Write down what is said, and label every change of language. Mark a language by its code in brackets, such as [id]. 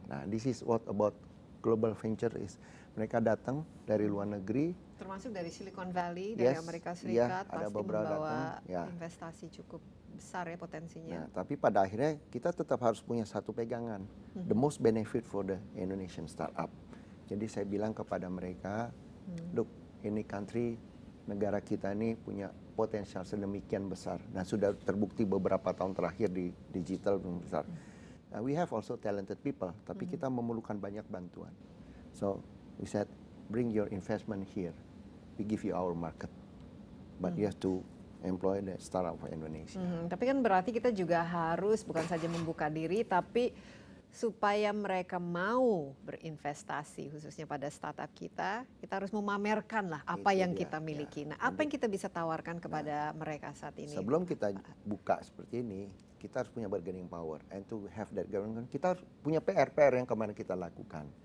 [en] Nah, this is what about Global Venture is. [id] Mereka datang dari luar negeri. Termasuk dari Silicon Valley, dari Amerika Serikat, ada pasti beberapa membawa investasi cukup besar ya potensinya. Nah, tapi pada akhirnya kita tetap harus punya satu pegangan. [en] The most benefit for the Indonesian startup. [id] Jadi saya bilang kepada mereka, [en] look, [id] ini negara kita ini punya potensial sedemikian besar. Nah, sudah terbukti beberapa tahun terakhir di digital besar. [en] We have also talented people, [id] tapi kita memerlukan banyak bantuan. [en] So, we said, bring your investment here. We give you our market. But you have to employ the startup for Indonesia. [id] Tapi kan berarti kita juga harus bukan saja membuka diri, tapi supaya mereka mau berinvestasi khususnya pada startup kita harus memamerkan lah apa yang kita miliki. Nah, apa yang kita bisa tawarkan kepada mereka saat ini? Sebelum kita buka seperti ini, kita harus punya bargaining power, [en] and to have that government, [id] kita harus punya PR yang kemarin kita lakukan.